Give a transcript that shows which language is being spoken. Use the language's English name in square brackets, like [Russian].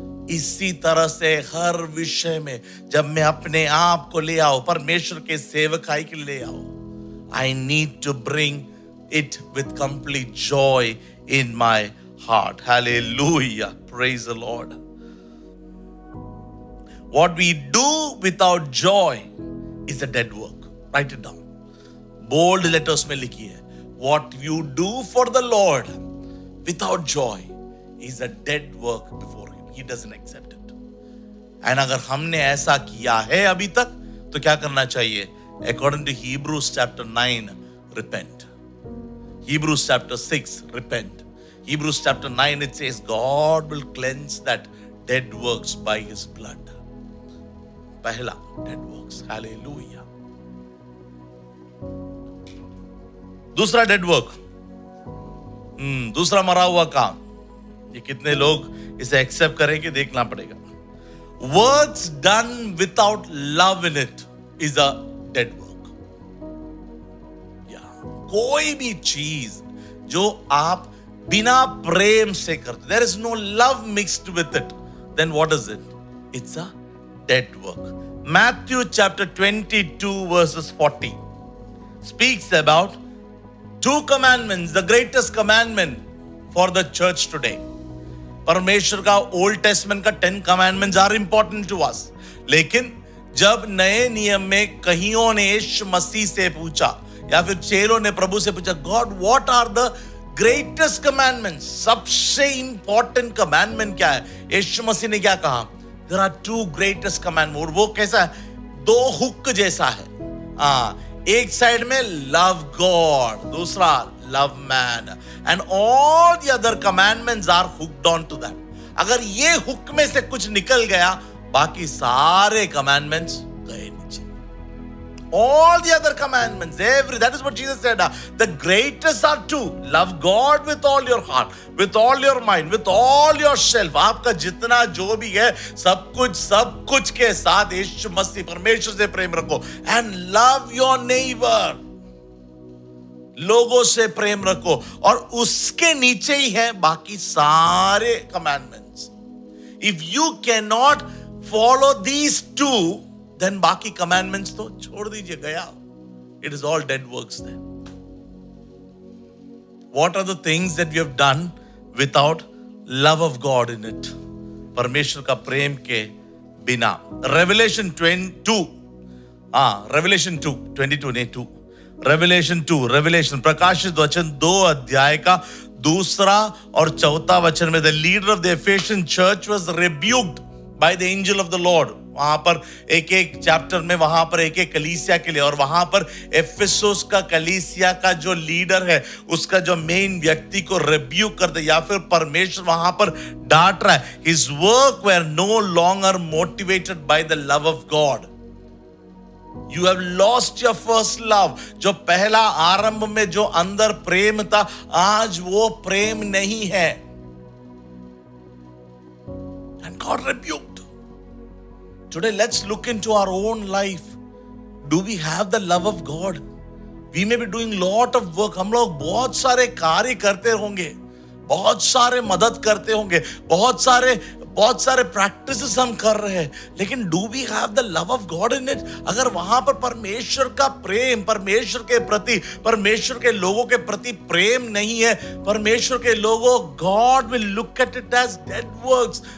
[Hindi] इसी तरह से हर विषय में जब मैं अपने आप को ले आओ, परमेश्वर के सेवकाई के लिए ले आओ, [English] I need to bring it with complete joy in my heart. Hallelujah. Praise the Lord. What we do without joy is a dead work. Write it down. Bold letters [Hindi] में लिखिए. [English] What you do for the Lord without joy is a dead work before Him. He doesn't accept it. [Hindi] And अगर हमने ऐसा किया है अभी तक, तो क्या करना चाहिए? [English] According to Hebrews chapter 9, repent. Hebrews chapter 6, repent. Hebrews chapter 9, it says God will cleanse that dead works by His blood. पहला, dead works. Hallelujah. दूसरा dead work. [Hindi] दूसरा मरा हुआ काम. ये कितने लोग इसे एक्सेप्ट करेंगे देखना पड़ेगा. [English] Works done without love in it is a dead work. Yeah. [Hindi] कोई भी चीज जो आप बिना प्रेम से करते, [English] there is no love mixed with it, then what is it? It's a dead work. Matthew chapter 22 verses 40 speaks about two commandments, the greatest commandment for the church today. [Hindi] परमेश्वर का ओल्ड टेस्टमेंट का 10 commandments [English] are important to us, [Hindi] लेकिन जब नए नियम में कईयों ने यीशु मसीह से पूछा या फिर चेलों ने प्रभु से पूछा, [English] God what are the greatest commandments, [Hindi] सबसे इंपॉर्टेंट कमांडमेंट क्या है? यीशु मसीह ने क्या कहा? [English] There are two greatest commandment. [Hindi] और वो कैसा है? दो हुक जैसा है. एक साइड में [English] Love God, दूसरा love man, and all the other commandments are hooked on to that. [Hindi] अगर ये हुक में से कुछ निकल गया, बाकी सारे कमांडमेंट्स गए नीचे. [English] All the other commandments, that is what Jesus said. The greatest are two. Love God with all your heart, with all your mind, with all yourself. [Hindi] आपका जितना जो भी है, सब कुछ के साथ यीशु मसीह परमेश्वर से प्रेम रखो. [English] And love your neighbor. [Hindi] लोगों से प्रेम रखो. और उसके नीचे ही है बाकी सारे commandments. [English] If you cannot follow these two, then [Hindi] बाकी commandments तो छोड़ दीजिए, गया. [English] It is all dead works then. What are the things that we have done without love of God in it? [Hindi] परमेश्वर का प्रेम के बिना. [English] Revelation 22. [Hindi] Revelation 2, 22 नहीं 2. Revelation 2, Revelation प्रकाशित वचन 2 अध्याय का दूसरा और चौथा वचन में [English] the leader of the Ephesian church was rebuked by the angel of the Lord. [Hindi] वहां पर एक चैप्टर में वहां पर एक कलीसिया के लिए, और वहां पर एफेसुस का कलीसिया का जो लीडर है, उसका जो मेन व्यक्ति को रिब्यूक करते या फिर परमेश्वर वहां पर डांट रहा है. [English] His work were no longer motivated by the love of God. You have lost your first love. [Hindi] जो पहला आरंभ में जो अंदर प्रेम था, आज वो प्रेम नहीं है. [English] And God rebuked. Today, let's look into our own life. Do we have the love of God? We may be doing lot of work. [Hindi] हम लोग बहुत सारे कार्य करते होंगे, बहुत सारे मदद करते होंगे, बहुत सारे प्रैक्टिसेस हम कर रहे हैं, लेकिन [English] Do we have the love of God in it? [Hindi] अगर वहां पर परमेश्वर का प्रेम, परमेश्वर के प्रति, परमेश्वर के लोगों के प्रति प्रेम नहीं है, परमेश्वर के लोगों, [English] God will look at it as dead works.